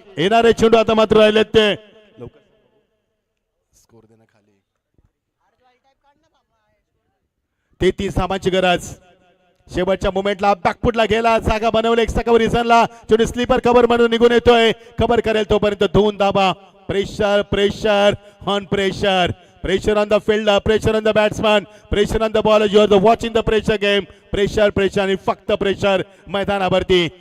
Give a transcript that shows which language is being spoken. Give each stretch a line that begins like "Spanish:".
Marathi: येणारे चेंडू आता मात्र राहिलेत ते स्कोर देणं खाली 33 धावांची गरज. शेवटच्या मोमेंटला बॅकफुटला गेला, जागा बनवली एक सकावर रिझनला, चेंडू स्लीपर कव्हर म्हणून निघून येतोय. कव्हर करेल तोपर्यंत 2 धावा.
English: Pressure pressure on pressure. Pressure on the fielder, pressure on the batsman, pressure on the bowler. You are watching the pressure game.
Marathi: Pressure आणि फक्त प्रेशर मैदानावरती.